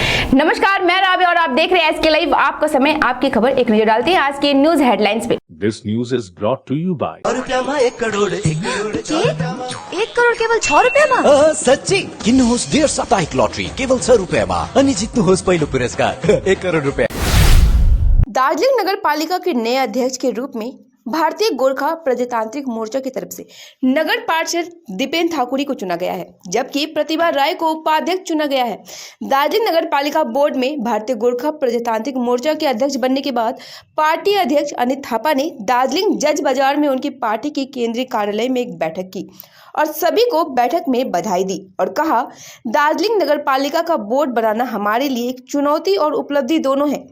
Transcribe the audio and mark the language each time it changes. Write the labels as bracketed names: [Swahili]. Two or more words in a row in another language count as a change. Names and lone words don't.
[Hindi] नमस्कार, मैं राबिया और आप देख रहे हैं एसके लाइव। आपका समय, आपकी खबर, एक नजर डालते हैं आज के [English] news headlines [Hindi] पे। [English] This news is brought to you by [Nepali] 1 करोड़ एक करोड़ केवल 6 रुपियाँमा? सच्ची किन्नुहोस् डेढ साप्ताहिक लटरी केवल 6 रुपियाँमा अनि जित्नुहोस् पहिलो पुरस्कार 1 करोड़ रुपया। [Hindi] दार्जिलिंग नगर पालिका के नए अध्यक्ष के रूप में भारतीय गोरखा प्रजातांत्रिक मोर्चा की तरफ से नगर पार्षद दीपेन ठाकुरी को चुना गया है, जबकि प्रतिभा राय को उपाध्यक्ष चुना गया है। दार्जिलिंग नगर पालिका बोर्ड में भारतीय गोरखा प्रजातांत्रिक मोर्चा के अध्यक्ष बनने के बाद पार्टी अध्यक्ष अनित थापा ने दार्जिलिंग जज बाजार में उनकी पार्टी के केंद्रीय कार्यालय में एक बैठक की और सभी को बैठक में बधाई दी और कहा, दार्जिलिंग नगर पालिका का बोर्ड बनाना हमारे लिए एक चुनौती और उपलब्धि दोनों है।